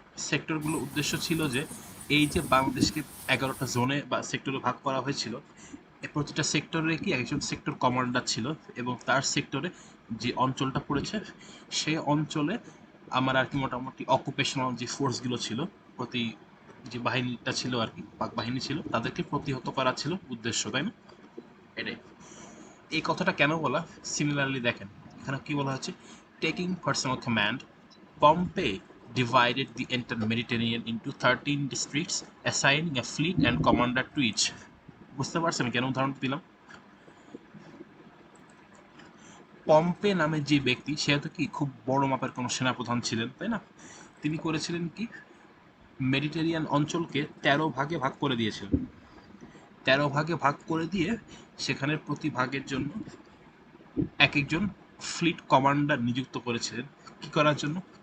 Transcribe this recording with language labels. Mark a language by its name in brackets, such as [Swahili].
[Bangla] সেক্টরগুলোর উদ্দেশ্য ছিল যে এই যে বাংলাদেশকে 11টা জোনে বা সেক্টরে ভাগ করা হয়েছিল, প্রতিটা সেক্টরে কি একজন সেক্টর কমান্ডার ছিল, এবং তার সেক্টরে যে অঞ্চলটা পড়েছে সেই অঞ্চলে আমার আর কি মোটামুটি অকুপেশনাল যে ফোর্সগুলো ছিল, প্রতি যে বাহিনীটা ছিল আর কি, পাক বাহিনী ছিল, তাদেরকে প্রতিহত করা ছিল উদ্দেশ্য, তাই না? এটাই। এই কথাটা কেন বলা? [English] similarly [Bangla] দেখেন, এখানে কি বলা হচ্ছে, [English] Taking personal command, Pompey divided the entire Mediterranean into 13 districts, assigning a fleet and commander to each. [Bangla] বুঝতে পারছেন কেন উদাহরণ দিলাম? পম্পে নামে যে ব্যক্তি, সে তো কি খুব বড় মাপের কোনো সেনাপ্রধান ছিলেন, তাই না? তিনি করেছিলেন কি, মেডিটেরিয়ান অঞ্চলকে 13 ভাগে ভাগ করে দিয়েছিলেন। 13 ভাগে ভাগ করে দিয়ে সেখানের প্রতি ভাগের জন্য এক একজন ফ্লিট কমান্ডার নিযুক্ত করেছিলেন। কি করার জন্য?